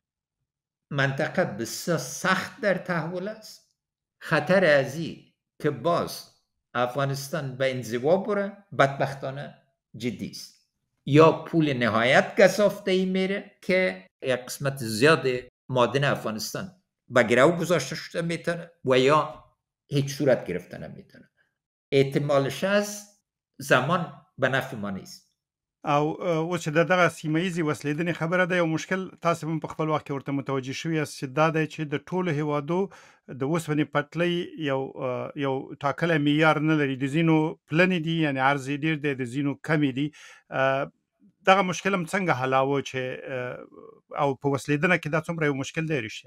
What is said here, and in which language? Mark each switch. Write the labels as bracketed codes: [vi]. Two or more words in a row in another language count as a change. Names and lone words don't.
[fa] منطقه بسیار سخت در تحول است خطر ازی که باز افغانستان به انزوا بره بدبختانه جدی است یا پول نهایت گزافته ای میره که یک قسمت زیاد معادن افغانستان به گرو گذاشته شده میتونه و یا هیچ صورت گرفته نمیتونه احتمالش از زمان به نفع ما نیست [ps] او اوس چې دغه سیمه ییزې وسلېدنې خبره ده یو مشکل تاسو هم په خپل وخت کې ورته متوجه شوي یاست چې دا دی چې د ټولو هیوادو د اوسپنې پټلۍ یو ټاکلی معیار نه لري د ځینو پلنې دي یعنې عرض یې ډېر دی د ځینو کمې دي دغه مشکل هم څنګه حلاوه چې او په وسلېدنه کې دا څومره یو مشکل دی رښتیا